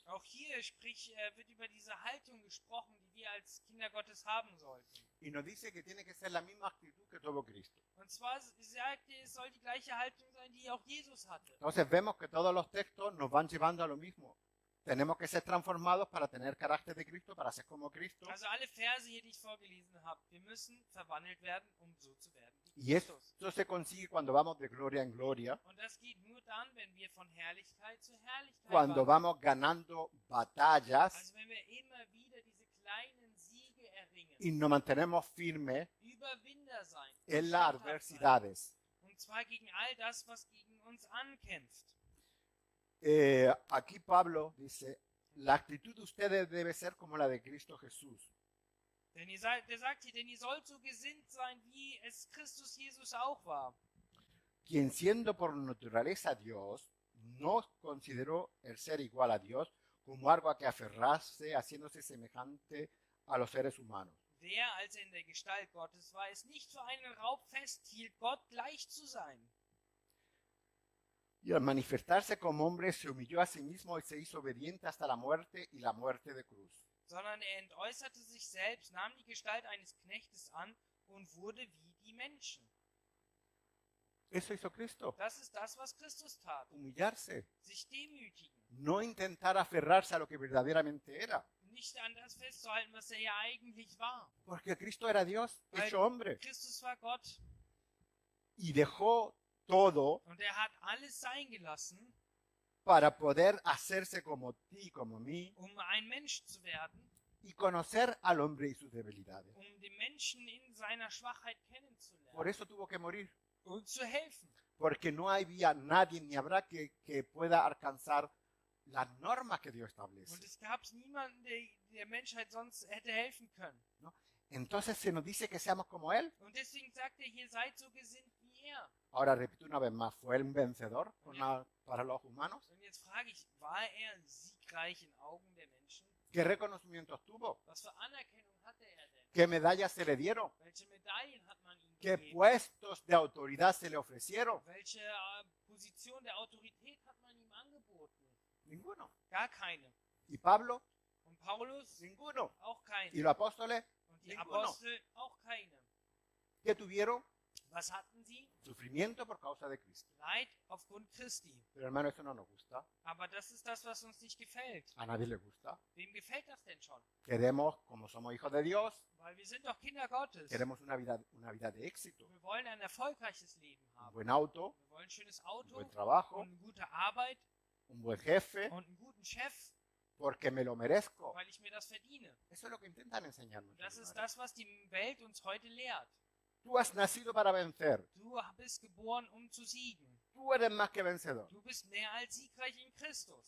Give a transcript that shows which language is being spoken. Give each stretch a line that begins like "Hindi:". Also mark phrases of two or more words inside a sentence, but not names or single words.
German: Auch hier wird über diese Haltung gesprochen, die wir als Kinder Gottes haben sollten.
Spanish: Y nos dice que tiene que ser la misma actitud que tuvo Cristo.
German: Und zwar sagt er, es soll die gleiche Haltung sein, die auch Jesus hatte.
Spanish: Entonces vemos que todos los textos nos van llevando a lo mismo. Tenemos que ser transformados para tener carácter de Cristo, para ser como Cristo.
German: Also alle Verse hier, die ich vorgelesen habe, wir müssen verwandelt werden, um so zu werden wie
Spanish: Y
German: Christus.
Spanish: esto se consigue cuando vamos de gloria en gloria,
German: Und das geht nur dann, wenn wir von Herrlichkeit zu Herrlichkeit
Spanish: cuando
German: wandern.
Spanish: vamos ganando batallas
German: Also wenn wir immer wieder diese kleinen Siege erringen,
Spanish: y nos mantenemos firmes
German: Überwinder sein,
Spanish: en las
German: standhaft sein.
Spanish: adversidades.
German: Und zwar gegen all das, was gegen uns ankämpft.
Spanish: Aquí Pablo dice, la actitud de ustedes debe ser como la de Cristo Jesús,
German: Denn der sagt hier, denn ihr sollt so gesinnt sein, wie es Christus Jesus auch war.
Spanish: quien siendo por naturaleza Dios, no consideró el ser igual a Dios como algo a que aferrarse, haciéndose semejante a los seres humanos.
German: Der, als er in der Gestalt Gottes war, es nicht für einen Raub festhielt, Gott gleich zu sein.
Spanish: Y al manifestarse como hombre, se humilló a sí mismo y se hizo obediente hasta la muerte y la muerte de cruz.
German: sondern er entäußerte sich selbst, nahm die Gestalt eines Knechtes an und wurde wie die Menschen.
Spanish: Eso hizo Cristo,
German: Das ist das, was Christus tat.
Spanish: humillarse,
German: Sich demütigen.
Spanish: no intentar aferrarse a lo que verdaderamente era,
German: Nicht an das festzuhalten, was er ja eigentlich war.
Spanish: porque Cristo era Dios
German: Weil
Spanish: hecho hombre
German: Christus war Gott
Spanish: y dejó todo
German: und er hat alles sein gelassen,
Spanish: para poder hacerse como ti, como mí,
German: um ein Mensch zu werden,
Spanish: y conocer al hombre y sus debilidades.
German: um den Menschen in seiner Schwachheit
Spanish: Por
German: kennenzulernen
Spanish: eso tuvo que morir,
German: und zu helfen.
Spanish: porque no había nadie ni habrá que pueda alcanzar las normas que Dios
German: Und
Spanish: establece.
German: es gab niemanden, der Menschheit sonst hätte helfen können.
Spanish: Entonces se nos dice que seamos como Él.
German: Und deswegen sagt er, ihr seid so gesinnt wie er.
Spanish: Ahora repito una vez más, ¿fue Él un vencedor para los humanos?
German: Und jetzt frage ich, war er siegreich in Augen der Menschen?
Spanish: ¿Qué reconocimientos tuvo?
German: Was für Anerkennung hatte er denn?
Spanish: ¿Qué medallas se le dieron?
German: Welche Medaillen hat man ihm
Spanish: ¿Qué
German: gegeben?
Spanish: puestos de autoridad se le ofrecieron?
German: Welche Position der Autorität hat man ihm angeboten?
Spanish: Ninguno.
German: Gar keine.
Spanish: ¿Y Pablo?
German: Und Paulus?
Spanish: Ninguno.
German: Auch
Spanish: ¿Y
German: keine.
Spanish: los apóstoles?
German: Und die
Spanish: Ninguno.
German: Apostel? Auch keine.
Spanish: ¿Qué tuvieron?
German: Was hatten sie?
Spanish: Sufrimiento por causa de Cristo.
German: Leid aufgrund Christi.
Spanish: Pero hermano, eso no nos gusta.
German: Aber das ist das, was uns nicht gefällt.
Spanish: A nadie le gusta.
German: Wem gefällt das denn schon?
Spanish: Queremos, como somos hijos de Dios,
German: Weil wir sind doch Kinder Gottes.
Spanish: queremos una vida de éxito.
German: Wir wollen ein erfolgreiches Leben
Spanish: Un
German: haben.
Spanish: buen auto,
German: Wir wollen ein schönes
Spanish: un
German: Auto
Spanish: buen trabajo,
German: und eine gute Arbeit
Spanish: un buen jefe,
German: und einen guten Chef,
Spanish: porque me lo merezco.
German: weil ich mir das verdiene.
Spanish: Eso es lo que intentan enseñarnos.
German: Das ist
Spanish: hermanos.
German: das, was die Welt uns heute lehrt.
Spanish: Tú has nacido para vencer.
German: Du bist geboren, um zu siegen.
Spanish: Tú eres más que vencedor.
German: Du bist mehr als siegreich in Christus.